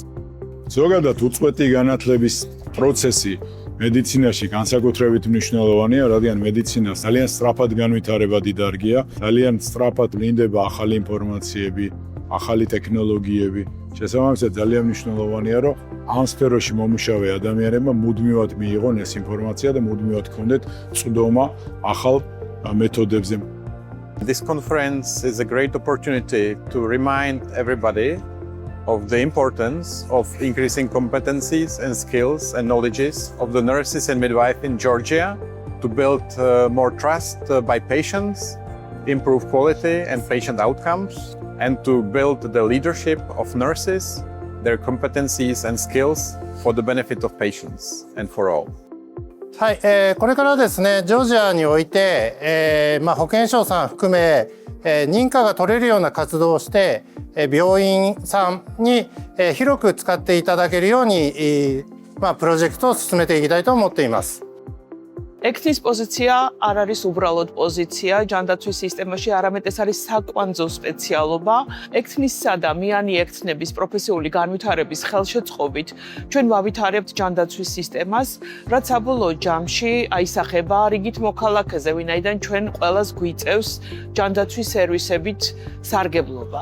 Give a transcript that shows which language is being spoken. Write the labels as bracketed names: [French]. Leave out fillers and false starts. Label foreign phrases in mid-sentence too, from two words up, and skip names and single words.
[Georgian] ზოგადად უწყვეტი განათლების პროცესი მედიცინაში განსაკუთრებით მნიშვნელოვანია, რადგან მედიცინა ძალიან სწრაფად განვითარება დიდარგია, ძალიან სწრაფად ვლინდება ახალი ინფორმაციები, ახალი ტექნოლოგიები. შესაბამისად ძალიან მნიშვნელოვანია, რომ ამ სფეროში მომუშავე ადამიანებმა მუდმივად მიიღონ ეს ინფორმაცია და მუდმივად ჰქონდეთ წვდომა ახალ მეთოდებზე. [English] This conference is a great opportunity to remind everybody of the importance of increasing competencies and skills and knowledges of the nurses and midwives in Georgia to build more trust by patients, improve quality and patient outcomes, and to build the leadership of nurses, their competencies and skills for the benefit of patients and for all. [Japanese] はい、これからですね、ジョージアにおいて、保健省さん含め、認可が取れるような活動をして、病院さんに、広く使っていただけるように、プロジェクトを進めていきたいと思っています。 [Georgian] ექთნის პოზიცია არ არის უბრალოდ პოზიცია ჯანდაცვის სისტემაში, არამედ ეს არის საკვანძო სპეციალობა. ექთნისა და მიანი ექთნების პროფესიული განვითარების ხელშეწყობით ჩვენ ვავითარებთ ჯანდაცვის სისტემას, რაც საბოლოო ჯამში აისახება რიგით მოქალაქეზე, ვინაიდან ჩვენ ყველას გვიწევს ჯანდაცვის სერვისებით სარგებლობა.